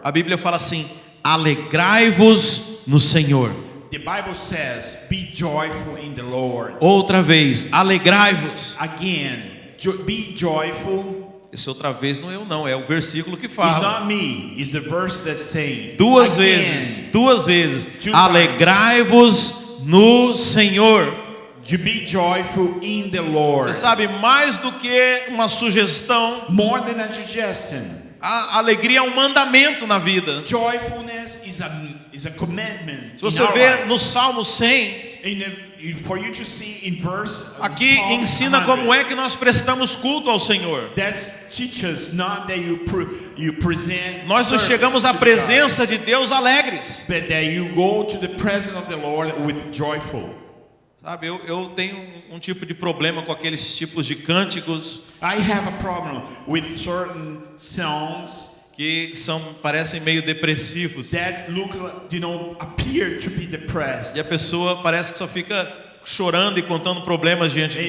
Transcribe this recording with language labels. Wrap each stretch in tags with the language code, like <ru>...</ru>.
<pt>a Bíblia fala assim: alegrai-vos no Senhor.</pt> <en>the Bible says, "Be joyful in the Lord."</en> <pt>Outra vez, alegrai-vos.</pt> <en>Again, be joyful.</en> <pt>Esse outra vez não é eu não, é o versículo que</pt> <en>It's</en> <pt>fala.</pt> <en>not me, it's the verse that's saying.</en> <pt>Duas</pt> <en>Again,</en> <pt>vezes,</pt> <en>Two</en> <pt>alegrai-vos no Senhor.</pt> <en>to be joyful in the Lord.</en> <pt>Você sabe, mais do que uma sugestão,</pt> <en>More than a suggestion.</en> <pt>a alegria é um mandamento na vida.</pt> <en>Joyfulness is a commandment.</en> <pt>Se você</pt> <en>in our</en> <pt>vê</pt> <en>life.</en> <pt>no Salmo 100,</pt> <en>For you to see in verse</en> <pt>aqui</pt> <en>Psalm</en> <pt>ensina</pt> <en>100,</en> <pt>como é que nós prestamos culto ao Senhor.</pt> <en>that teaches not that you present.</en> <pt>Nós nos</pt> <en>service</en> <pt>chegamos à</pt> <en>to</en> <pt>presença de Deus alegres.</pt> <en>God, but that you go to the presence of the Lord with joyful.</en> <pt>Sabe, eu tenho um tipo de problema com aqueles tipos de cânticos</pt> <en>I have a problem with certain songs</en> <pt>que parecem meio depressivos.</pt> <en>that look, appear to be depressed.</en> <pt>E a pessoa parece que só fica chorando e contando problemas diante de</pt>